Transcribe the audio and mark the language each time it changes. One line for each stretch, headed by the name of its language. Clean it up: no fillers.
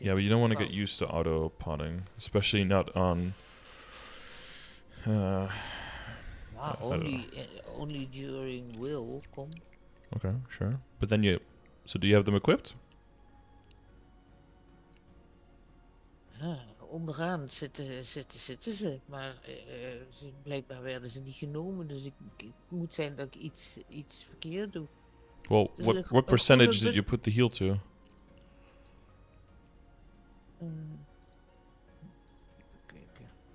English: Yeah, but you don't want to get used to auto potting, especially not on. Only during will come. Okay, sure. But then so do you have them equipped?
Dutch: Ja, onderaan zitten ze, maar blijkbaar werden ze niet genomen, dus ik moet zijn dat ik iets verkeerd doe.
English: Well,
Dutch: dus
English: what percentage did you put the heal to?
Dutch: Even kijken.